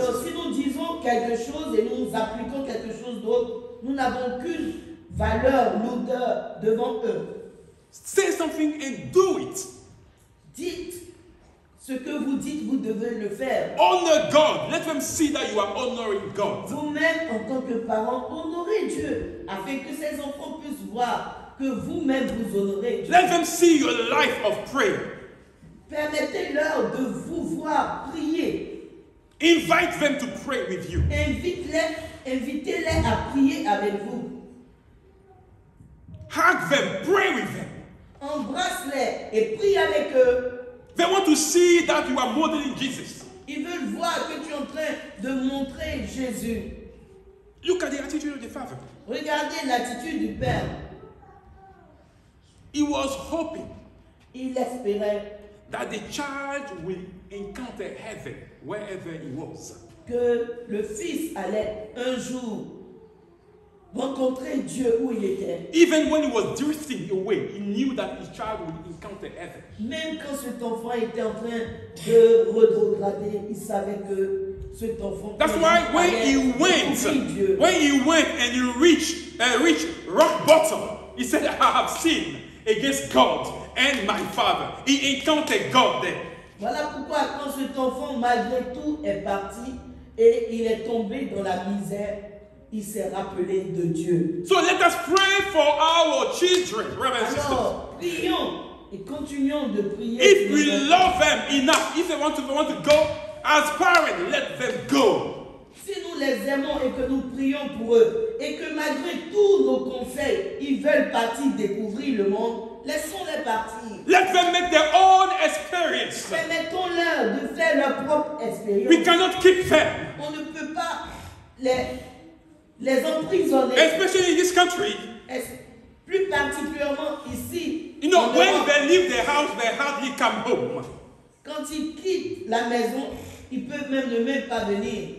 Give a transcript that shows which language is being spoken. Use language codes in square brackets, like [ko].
[fr] Alors si nous disons quelque chose et nous appliquons quelque chose d'autre, nous n'avons qu'une valeur, l'odeur devant eux. [en] Say something and do it. [fr] Dites ce que vous dites, vous devez le faire. [en] Honor God. Let them see that you are honoring God. [fr] Vous-même, en tant que parents, honorez Dieu, afin que ces enfants puissent voir que vous-même vous honorez Dieu. [en] Let them see your life of prayer. [fr] Permettez-leur de vous voir prier. [en] Invite them to pray with you. [fr] Invitez-les à prier avec vous. [en] Hug them, pray with them. [fr] Embrasse-les et prie avec eux. [en] They want to see that you are modeling Jesus. [fr] Ils veulent voir que tu es en train de montrer Jésus. [en] Look at the attitude of the father. [fr] Regardez l'attitude du Père. [en] He was hoping [fr] Il espérait [en] that the child will encounter heaven wherever he was. [fr] que le Fils allait un jour rencontrer Dieu où il était. [en] Even when he was drifting away, he knew that his child would encounter heaven. [fr] Même quand cet enfant était en train de rétrograder, il savait que cet enfant [en] That's why when he went and he reached rock bottom, he said, I have sinned against God and my father. He encountered God there. [fr] Voilà pourquoi quand cet enfant, malgré tout, est parti et il est tombé dans la misère, il s'est rappelé de Dieu. [en] So let us pray for our children, brothers and sisters. [fr] Alors, prions et continuons de prier. [en] If we love them enough, if they want to go, as parents, let them go. [fr] Si nous les aimons et que nous prions pour eux, et que malgré tous nos conseils, ils veulent partir découvrir le monde, laissons-les partir. [en] Let them make their own experience. [fr] Permettons-leur de faire leur propre expérience. [en] We cannot keep them. [fr] On ne peut pas les emprisonner. [en] Especially in this country. [fr] Plus particulièrement ici. [en] You know, when they leave their house, they hardly come home. [fr] Quand ils quittent la maison, ils peuvent même pas venir.